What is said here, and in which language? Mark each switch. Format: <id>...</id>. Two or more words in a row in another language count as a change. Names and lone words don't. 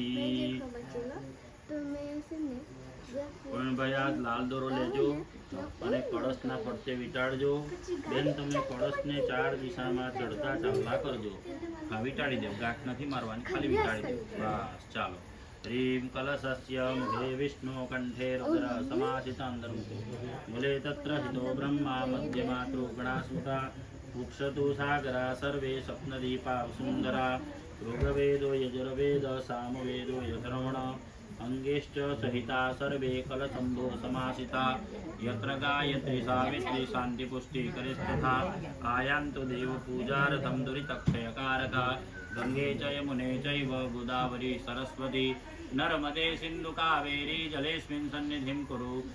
<gu>પ્રવીણભાઈ આ લાલ દોરો લેજો અને કળશના ફરતે વીંટાળજો બેન તમે કળશને 4 દિશામાં ચડતા ચાલતા કરજો હા વીંટાળી દેવ ગાંઠ નથી મારવાની ખાલી વીંટાળી દેવ બસ ચાલો</gu> <sa>ह्रीं कलशस्य मुखे विष्णु कंठे रुद्र समासित अंतर्मुखो मूले तत्र हितो ब्रह्मा मध्ये मातृगणा स्मृता वृक्षतु सागरा सर्वे स्वप्नदीपा सुंदरा ऋग्वेदो यजुर्वेद सामवेदो यथर्वण अंगेश्च सहिता सर्वे कलशंभो समासिता यत्र गायत्री सावित्री शांतिपुष्टि करिस्तथा आयान्तु देव पूजार्थं दुरितक्षयकारका गंगे च यमुने चैव गोदावरी सरस्वती नर्मदे सिंधु कावेरी जलेस्मिन् सन्निधिं कुरु</sa>